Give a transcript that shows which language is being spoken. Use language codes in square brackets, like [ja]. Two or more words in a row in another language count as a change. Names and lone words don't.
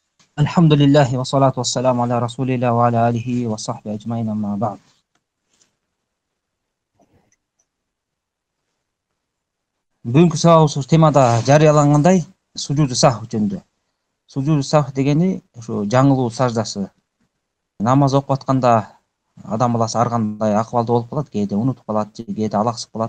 [ar] الحمد لله والصلاة والسلام على رسول الله وعلى آله وصحبه أجمعين أما بعد. [ky] Бүгүнкү сабагыбыз темада жарыялангандай [ar] سجود سهو [ky] жөнүндө. [ar] سجود سهو [ky] дегени ошо жаңылуу саждасы. Намаз окуп атканда адам баласы ар кандай акыбалда болуп калат, кээде унутуп калат, кээде алаксып калат.